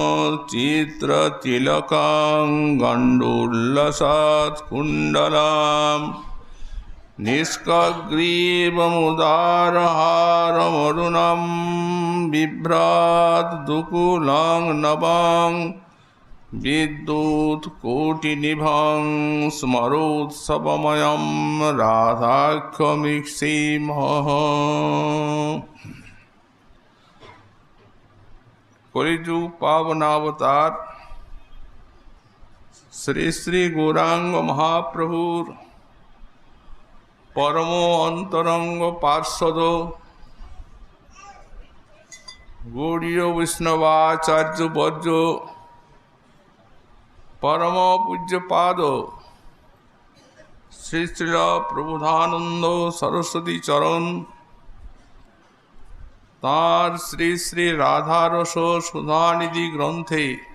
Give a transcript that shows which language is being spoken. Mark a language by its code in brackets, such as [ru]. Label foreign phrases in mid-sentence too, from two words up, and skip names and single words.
[sa] चित्रतिलकं गण्डोल्लसात् कुण्डलाम् निष्कग्रीवमुदारहारमरुणं बिभ्रात् दुकूलं नवं विद्युत्कोटिनिभं स्मरोत्सवमयं राधाख्यमीक्षेमः। [bn] কলিযুগ পাবনাবতার শ্রী শ্রী গৌরাঙ্গ মহাপ্রভুর পরম অন্তরঙ্গ পার্শ্বদ গৌড়ীয় বৈষ্ণবাচার্য বর্য পরম পূজ্যপাদ শ্রী শ্রীল প্রবোধানন্দ সরস্বতী চরণ তাঁর শ্রী শ্রী রাধারস সুধানিধি গ্রন্থে